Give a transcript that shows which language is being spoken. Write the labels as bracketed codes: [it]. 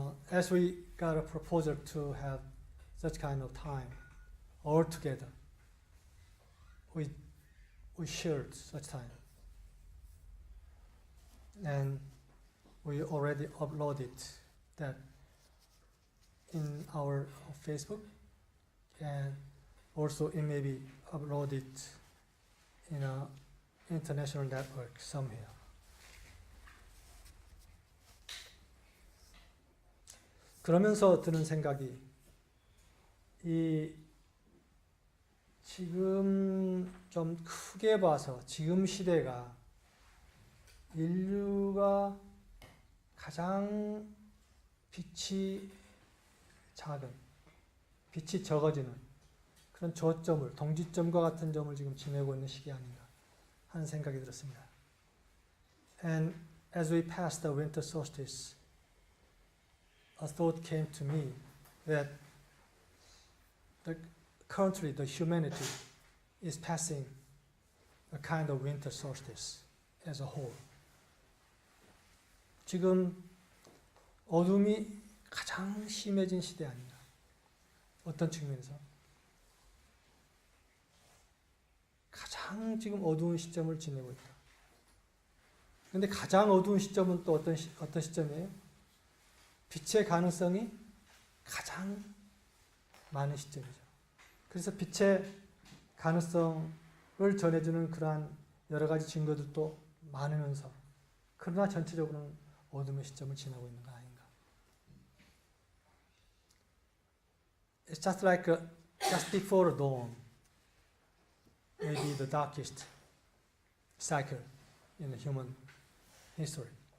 [en] As we got a proposal to have such kind of time all together, we shared such time, and we already uploaded that in our Facebook, and also it may be uploaded in an international network somewhere. [ko] 그러면서 드는 생각이 이 지금 좀 크게 봐서 지금 시대가 인류가 가장 빛이 작은, 빛이 적어지는 그런 저점을, 동지점과 같은 점을 지금 지내고 있는 시기 아닌가 하는 생각이 들었습니다. [en] And as we passed the winter solstice, a thought came to me that currently the humanity is passing a kind of winter solstice as a whole. [ko] 지금 어둠이 가장 심해진 시대 아닌가. 어떤 측면에서? 가장 지금 어두운 시점을 지내고 있다. 그런데 가장 어두운 시점은 또 어떤 시점이에요? 빛의 가능성이 가장 많은 시점이죠. 그래서 빛의 가능성을 전해주는 그러한 여러 가지 증거들도 많으면서 그러나 전체적으로는 어둠의 시점을 지나고 있는 거 아닌가. [en] It's just like just before dawn, maybe the darkest cycle in the human history.